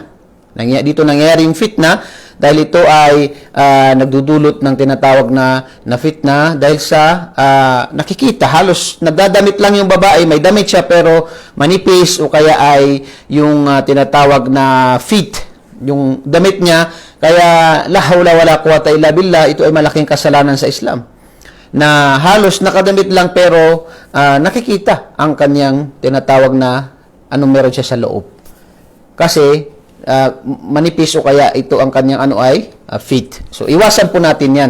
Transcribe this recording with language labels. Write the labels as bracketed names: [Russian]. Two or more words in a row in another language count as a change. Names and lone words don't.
[Filipino] Dito nangyayari yung fitna dahil ito ay nagdudulot ng tinatawag na fitna dahil sa nakikita halos nagdadamit lang yung babae, may damit siya pero manipis o kaya ay yung tinatawag na fit yung damit niya, kaya [Arabic] لا حول ولا قوة إلا بالله, [Filipino] ito ay malaking kasalanan sa Islam na halos nakadamit lang pero nakikita ang kanyang tinatawag na anong meron siya sa loob kasi manipis o kaya ito ang kanyang fit. So, iwasan po natin yan.